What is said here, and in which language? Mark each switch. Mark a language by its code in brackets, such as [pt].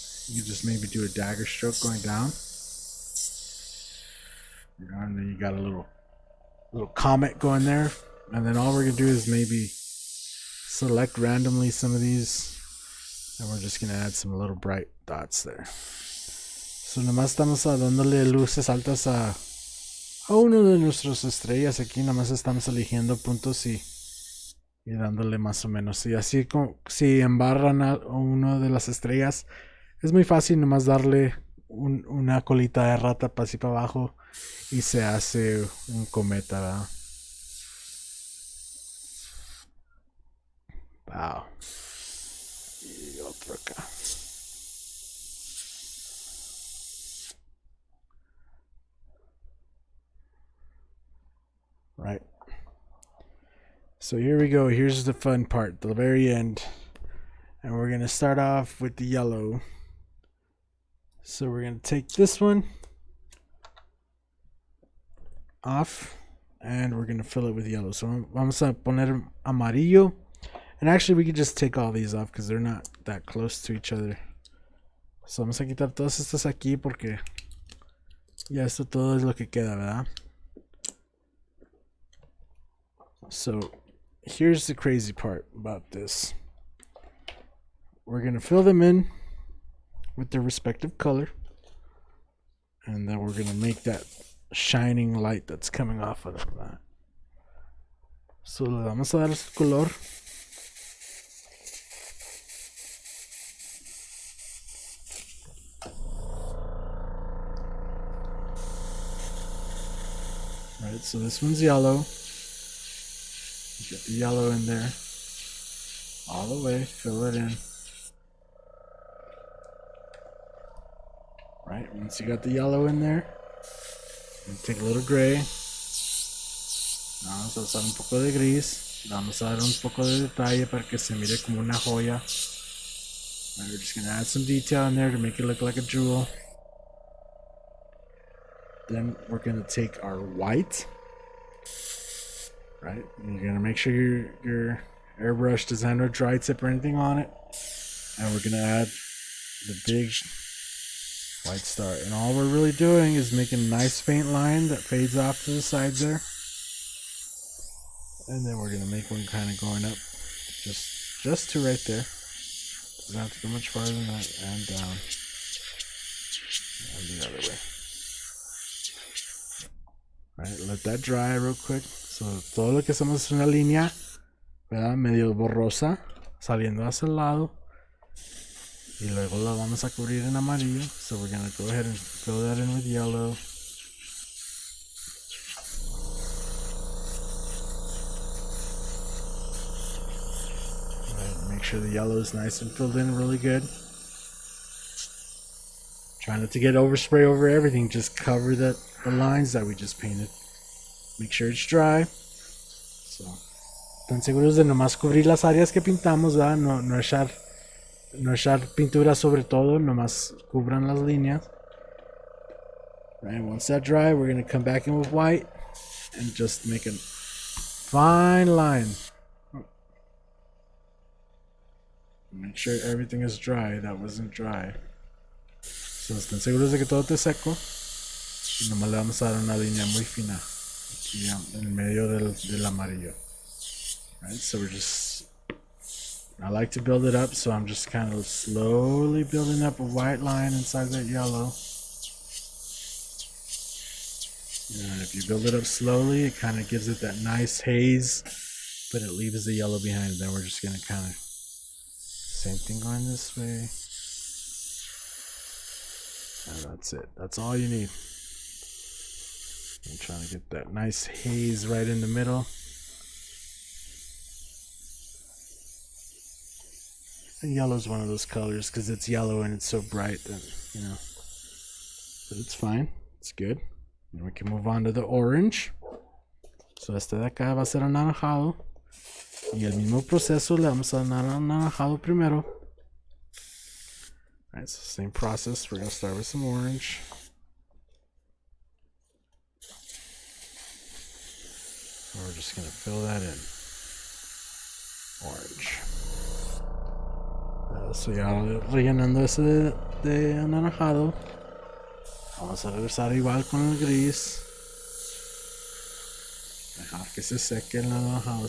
[en] You can just maybe do a dagger stroke going down. You know, and then you got a little comet going there. And then all we're going to do is maybe select randomly some of these. And we're just going to add some little bright dots there. [es] So nomás estamos dándole luces altas a uno de nuestras estrellas aquí. Nomás estamos eligiendo puntos y y dándole más o menos. Y así como si embarran a uno de las estrellas, es muy fácil nomás darle una colita de rata para así para abajo y se hace un cometa, ¿verdad? Wow. Y otro acá. [en] Right. So here we go. Here's the fun part, the very end. And we're going to start off with the yellow. So we're going to take this one off and we're going to fill it with yellow. So [es] vamos a poner amarillo. [en] And actually we could just take all these off because they're not that close to each other. [es] So vamos a quitar todas estas aquí porque ya esto todo es lo que queda, ¿verdad? [en] So here's the crazy part about this. We're going to fill them in with their respective color. And then we're going to make that shining light that's coming off of that. [es] So le vamos a dar su color. [en] Right, so this one's yellow. Get the yellow in there. All the way, fill it in. Right, once you got the yellow in there, take a little gray. [es] Vamos a usar un poco de gris. Vamos a dar un poco de detalle para que se mire como una joya. [en] And we're just going to add some detail in there to make it look like a jewel. Then we're going to take our white. Right, and you're going to make sure your airbrush doesn't have no dry tip or anything on it. And we're going to add the big white star. And all we're really doing is making a nice faint line that fades off to the sides there. And then we're going to make one kind of going up just to right there. Doesn't have to go much farther than that. And down. And the other way. Right, let that dry real quick. [es] So todo lo que hacemos es una línea, ¿verdad? Medio borrosa, saliendo hacia el lado. Y luego la vamos a cubrir en amarillo. [en] So we're going to go ahead and fill that in with yellow. Right, make sure the yellow is nice and filled in really good. Try not to get overspray over everything. Just cover the lines that we just painted. Make sure it's dry. [es] So, están seguros de nomás cubrir las áreas que pintamos, ¿verdad? No echar pintura sobre todo, nomás cubran las líneas. [en] Right, once that dry, we're going to come back in with white and just make a fine line. Make sure everything is dry. That wasn't dry. [es] So, están seguros de que todo esté seco. Y nomás le vamos a dar una línea muy fina aquí en medio del amarillo. [en] Right, so we're just, I like to build it up, so I'm just kind of slowly building up a white line inside that yellow. And if you build it up slowly, it kind of gives it that nice haze, but it leaves the yellow behind. Then we're just going to kind of, same thing going this way. And that's it. That's all you need. I'm trying to get that nice haze right in the middle. And yellow is one of those colors because it's yellow and it's so bright that, you know. But it's fine. It's good. And we can move on to the orange. [es] So este de acá va a ser anaranjado. Y el mismo proceso le vamos a dar anaranjado primero. [en] Alright, so same process. We're going to start with some orange. And we're just going to fill that in. Orange. [es] So ya rellenando ese de anaranjado. Vamos a regresar igual con el gris. Dejar que se seque el anaranjado.